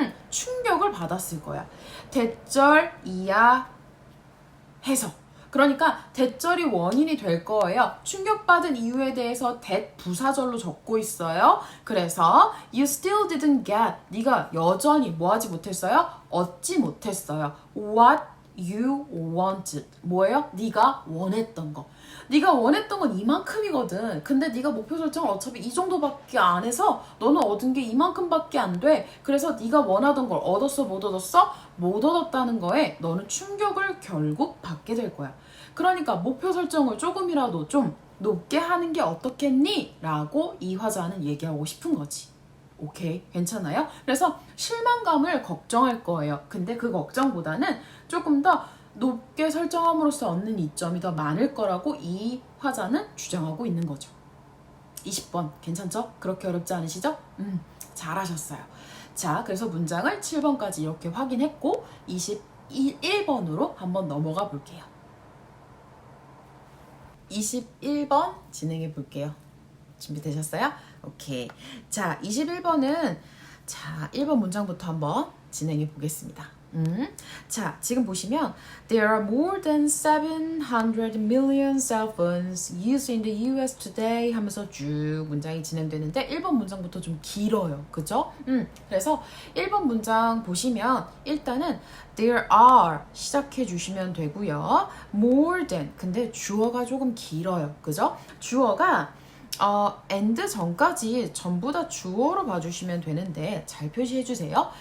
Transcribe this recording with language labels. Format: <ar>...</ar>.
<ko>충격을 받았을 거야 대절 이하 해서 그러니까 대절이 원인이 될 거예요. 충격받은 이유에 대해서 that 부사절로 적고 있어요. 그래서</ko> <en>you still didn't get</en> <ko>네가 여전히 뭐 하지 못했어요? 얻지 못했어요.</ko> <en>what you wanted</en> <ko>뭐예요? 네가 원했던 거. 네가 원했던 건 이만큼이거든. 근데 네가 목표 설정을 어차피 이 정도밖에 안 해서 너는 얻은 게 이만큼밖에 안 돼. 그래서 네가 원하던 걸 얻었어 못 얻었어? 못 얻었다는 거에 너는 충격을 결국 받게 될 거야. 그러니까 목표 설정을 조금이라도 좀 높게 하는 게 어떻겠니? 라고 이 화자는 얘기하고 싶은 거지. 오케이, 괜찮아요? 그래서 실망감을 걱정할 거예요. 근데 그 걱정보다는 조금 더 높게 설정함으로써 얻는 이점이 더 많을 거라고 이 화자는 주장하고 있는 거죠. 20번 괜찮죠? 그렇게 어렵지 않으시죠? 잘하셨어요. 자, 그래서 문장을 7번까지 이렇게 확인했고 21번으로 한번 넘어가 볼게요. 21번 진행해 볼게요. 준비되셨어요? 오케이. 자, 21번은 자, 1번 문장부터 한번 진행해 보겠습니다. 자, 지금 보시면</ko> <en>There are more than 700 million cell phones used in the US today</en> <ko>하면서 쭉 문장이 진행되는데 1번 문장부터 좀 길어요. 그죠? 그래서 1번 문장 보시면 일단은 There are 시작해 주시면 되고요. More than 근데 주어가 조금 길어요. 그죠? 주어가 and 전까지 전부 다 주어로 봐주시면 되는데 잘 표시해 주세요.</ko>